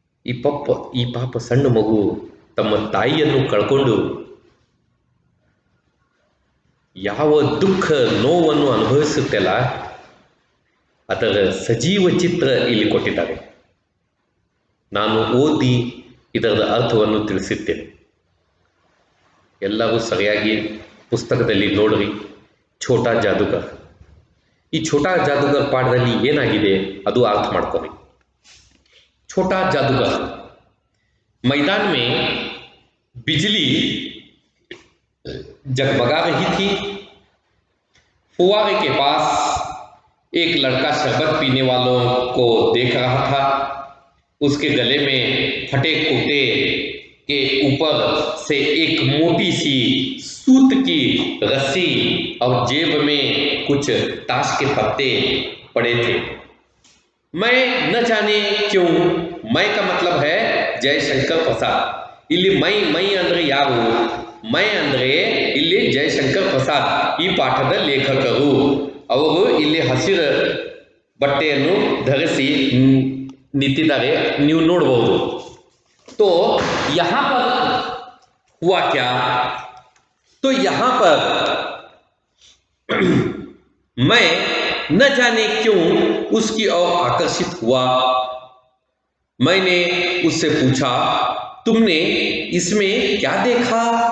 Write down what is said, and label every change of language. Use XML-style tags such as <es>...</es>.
<kn>ಈ ಪಾಪ ಸಣ್ಣ ಮಗು ತಮ್ಮ ತಾಯಿಯನ್ನು ಕಳ್ಕೊಂಡು ಯಾವ ದುಃಖ ನೋವನ್ನು ಅನುಭವಿಸುತ್ತಲ್ಲ, ಅದರ ಸಜೀವ ಚಿತ್ರ ಇಲ್ಲಿ ಕೊಟ್ಟಿದ್ದಾರೆ. ನಾನು ಓದಿ ಇದರ ಅರ್ಥವನ್ನು ತಿಳಿಸುತ್ತೇನೆ. ಎಲ್ಲರೂ ಸರಿಯಾಗಿ ಪುಸ್ತಕದಲ್ಲಿ ನೋಡ್ರಿ. ಛೋಟಾ ಜಾದೂಗರ್. ಈ ಛೋಟಾ ಜಾದೂಗರ್ ಪಾಠದಲ್ಲಿ ಏನಾಗಿದೆ ಅದು ಅರ್ಥ ಮಾಡ್ಕೊಳ್ಳಿ.</kn> <hi>छोटा जादूगर, मैदान में बिजली जगमगा रही थी. फुवारे के पास एक लड़का शरबत पीने वालों को देख रहा था. उसके गले में फटे कुर्ते के ऊपर से एक मोटी सी सूत की रस्सी और जेब में कुछ ताश के पत्ते पड़े थे. मैं न जाने क्यों, मैं का मतलब है ಜಯಶಂಕರ್ ಪ್ರಸಾದ್.</hi> <kn>ಇಲ್ಲಿ ಮೈ ಅಂದರೆ ಯಾರು? ಮೈ ಅಂದರೆ ಇಲ್ಲಿ ಜಯಶಂಕರ್ ಪ್ರಸಾದ್, ಈ ಪಾಠದ ಲೇಖಕರು. ಅವರು ಇಲ್ಲಿ ಹಸಿರು ಬಟ್ಟೆಯನ್ನು ಧರಿಸಿ ನಿಂತಿದ್ದಾರೆ, ನೀವು ನೋಡಬಹುದು.</kn> <hi>तो यहाँ पर हुआ क्या? तो यहाँ पर मैं न जाने क्यों उसकी ओर आकर्षित हुआ. मैंने उससे पूछा, तुमने इसमें क्या देखा?</hi>